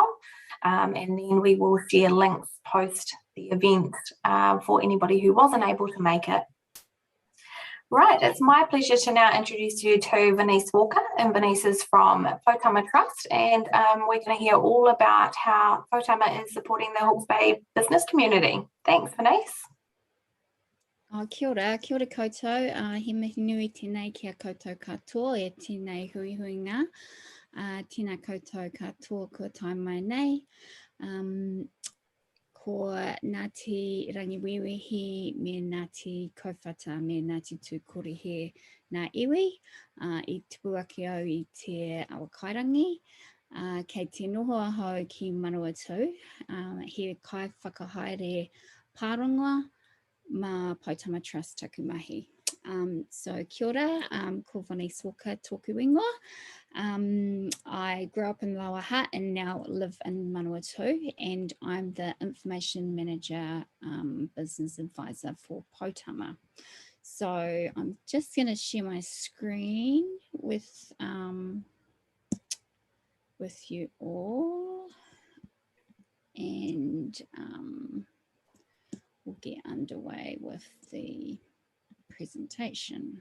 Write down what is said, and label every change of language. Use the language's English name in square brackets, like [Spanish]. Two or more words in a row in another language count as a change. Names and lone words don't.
[English] And then we will share links post the event for anybody who wasn't able to make it. Right, it's my pleasure to now introduce you to Venice Walker, and Venice is from Poutama Trust, and we're going to hear all about how Poutama is supporting the Hawke's Bay business community. Thanks, Venice. [Māori] Kia ora koutou, he mihi nui tēnei kia koutou katoa e tēnei hui hui ngā, tēnā koutou katoa kua tai mai nei. Ko Ngāti Rangiwiwihi me Ngāti Kowhata me Ngāti Tūkorihe nā iwi I tupu ake au I te awakairangi kei te noho ahau ki Manawatu he kai whakahaere pārongoa ma Poutama Trust taku mahi. So kia ora, ko Venice Walker tōku ingoa. [English] I grew up in Lower Hutt and now live in Manawatu, and I'm the Information Manager, Business Advisor for Poutama. So I'm just going to share my screen with you all, and we'll get underway with the presentation.